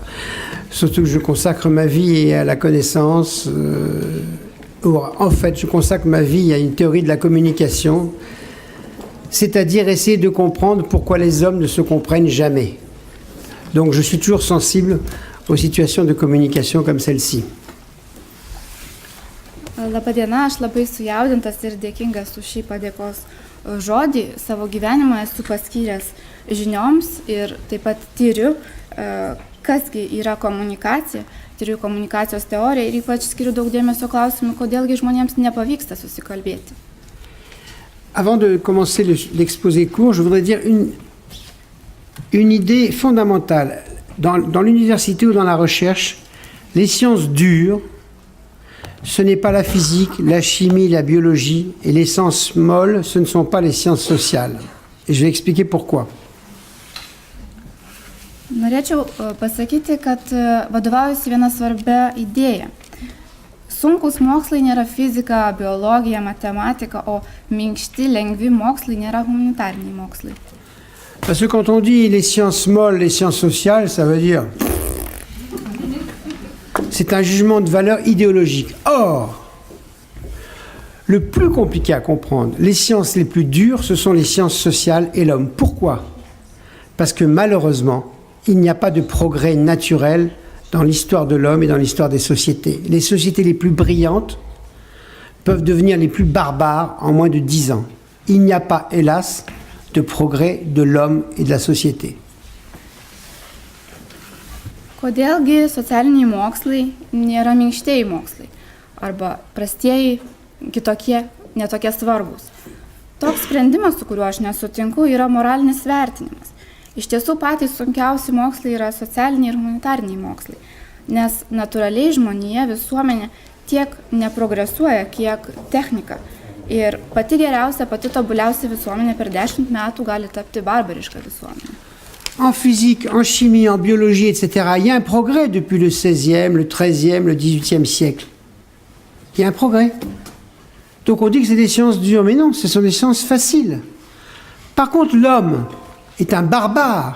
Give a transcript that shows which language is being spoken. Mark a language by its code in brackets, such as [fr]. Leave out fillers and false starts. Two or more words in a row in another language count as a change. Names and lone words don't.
[fr] Surtout que je consacre ma vie à la connaissance. En fait, je consacre ma vie à une théorie de la communication, c'est-à-dire essayer de comprendre pourquoi les hommes ne se comprennent jamais. Donc je suis toujours sensible aux situations de communication comme celle-ci. [lt] Labadiena, aš labai sujaudintas ir dėkingas už šį padėkos žodį. Savo gyvenimą esu paskyręs žinioms ir taip pat tyriu, kasgi yra komunikacija, tyriu komunikacijos teoriją ir ypač skiriu daug dėmesio klausimui, kodėlgi žmonėms nepavyksta susikalbėti. [fr] Avant de commencer l'exposé court, je voudrais dire une idée fondamentale. Dans l'université ou dans la recherche, les sciences dures, ce n'est pas la physique, la chimie, la biologie, et les sciences molles, ce ne sont pas les sciences sociales. Et je vais expliquer pourquoi. [lt] Norėčiau pasakyti, kad vadovaujasi viena svarbia idėja. Sunkus mokslai nėra fizika, biologija, matematika, o minkšti, lengvi mokslai nėra humanitariniai mokslai. [fr] Parce que quand on dit les sciences molles, les sciences sociales, ça veut dire... C'est un jugement de valeur idéologique. Or, le plus compliqué à comprendre, les sciences les plus dures, ce sont les sciences sociales et l'homme. Pourquoi ? Parce que malheureusement, il n'y a pas de progrès naturel dans l'histoire de l'homme et dans l'histoire des sociétés. Les sociétés les plus brillantes peuvent devenir les plus barbares en moins de 10 ans. Il n'y a pas, hélas, de progrès de l'homme et de la société. [lt] Kodėlgi socialiniai mokslai nėra minkštieji mokslai arba prastieji, kitokie, netokie svarbus. Toks sprendimas, su kuriuo aš nesutinku, yra moralinis vertinimas. Iš tiesų patys sunkiausi mokslai yra socialiniai ir humanitariniai mokslai, nes natūraliai žmonija, visuomenė tiek neprogresuoja, kiek technika. Ir pati geriausia, pati tobuliausia visuomenė per 10 metų gali tapti barbariška visuomenė. [fr] En physique, en chimie, en biologie, etc., il y a un progrès depuis le XVIe, le XIIIe, le XVIIIe siècle. Il y a un progrès. Donc on dit que c'est des sciences dures, mais non, ce sont des sciences faciles. Par contre, l'homme est un barbare.